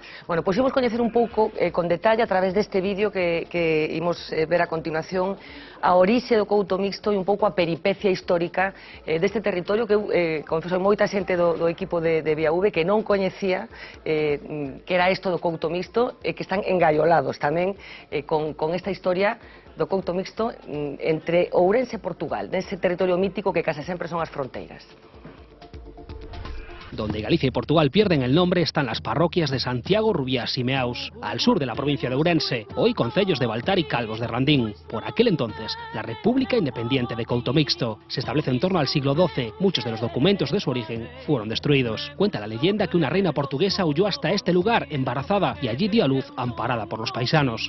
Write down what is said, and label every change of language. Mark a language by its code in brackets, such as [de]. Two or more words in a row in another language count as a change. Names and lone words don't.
[gl] Bueno, pois imos coñecer un pouco con detalle a través deste vídeo que imos ver a continuación a orixe do Couto Mixto e un pouco a peripecia histórica deste territorio que eu confeso moita xente do equipo de Vía V que non coñecía que era isto do Couto Mixto e que están engallolados tamén con esta historia do Couto Mixto entre Ourense e Portugal, nese territorio mítico que case sempre son as fronteiras. [es] Donde Galicia y Portugal pierden el nombre están las parroquias de Santiago, Rubiás y Meaus, al sur de la provincia de Ourense, hoy concellos de Baltar y Calvos de Randín. Por aquel entonces, la República Independiente de Couto Mixto se establece en torno al siglo XII. Muchos de los documentos de su origen fueron destruidos. Cuenta la leyenda que una reina portuguesa huyó hasta este lugar embarazada y allí dio a luz amparada por los paisanos.